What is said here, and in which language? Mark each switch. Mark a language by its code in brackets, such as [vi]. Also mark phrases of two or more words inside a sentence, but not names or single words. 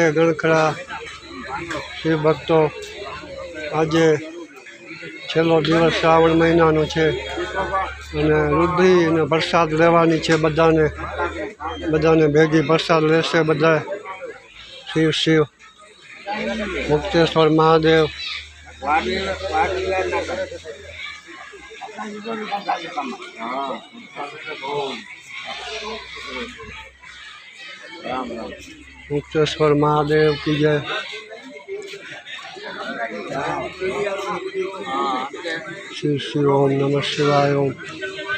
[gu] ઘણખરા શિવ ભક્તો આજે છેલ્લો દિવસ શ્રાવણ મહિનાનો છે અને રુદ્રી અને પ્રસાદ લેવાની છે બધાને ભેગી પ્રસાદ લેશે બધા। શિવ શિવ। મુક્તેશ્વર મહાદેવ [hi] मुक्तेश्वर महादेव की जय। [sa] श्री श्री ओम नमः शिवाय ओम।